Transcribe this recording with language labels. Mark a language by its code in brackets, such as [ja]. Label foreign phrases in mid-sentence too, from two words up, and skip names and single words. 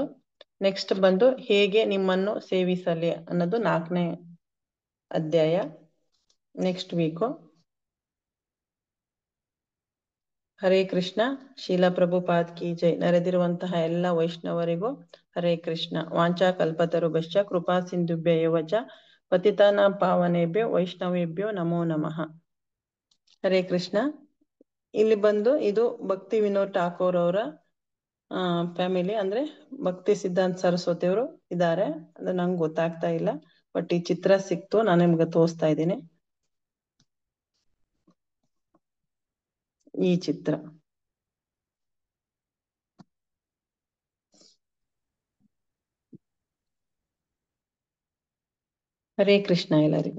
[kn] ನೆಕ್ಸ್ಟ್ ಬಂದು ಹೇಗೆ ನಿಮ್ಮನ್ನು ಸೇವಿಸಲಿ ಅನ್ನೋದು 4ನೇ ಅಧ್ಯಾಯ [en] next week. [kn] ಹರೇ ಕೃಷ್ಣ. [hi] शील प्रभुपाद की जय. [kn] ನೆರೆದಿರುವಂತಹ ಎಲ್ಲ ವೈಷ್ಣವರಿಗೂ ಹರೇ ಕೃಷ್ಣ. [sa] ವಾಂಚಾ ಕಲ್ಪತರುಭ್ಯಶ್ಚ ಕೃಪಾ ಸಿಂಧುಭ್ಯ ಏವ ಚ ಪತಿತಾನಾಂ ಪಾವನೇಭ್ಯೋ ವೈಷ್ಣವೇಭ್ಯೋ ನಮೋ ನಮಃ. [kn] ಹರೇ ಕೃಷ್ಣ. ಇಲ್ಲಿ ಬಂದು ಇದು ಭಕ್ತಿ ವಿನೋದ್ ಠಾಕೂರ್ ಅವರ ಫ್ಯಾಮಿಲಿ, ಅಂದ್ರೆ ಭಕ್ತಿ ಸಿದ್ಧಾಂತ ಸರಸ್ವತಿ ಅವರು ಇದ್ದಾರೆ. ಅಂದ್ರೆ ನಂಗೆ ಗೊತ್ತಾಗ್ತಾ ಇಲ್ಲ, ಬಟ್ ಈ ಚಿತ್ರ ಸಿಕ್ತು, ನಾನು ನಿಮ್ಗೆ ತೋರಿಸ್ತಾ ಇದ್ದೀನಿ. ಈ ಚಿತ್ರ ಹರೇ ಕೃಷ್ಣ ಎಲ್ಲರಿಗೂ.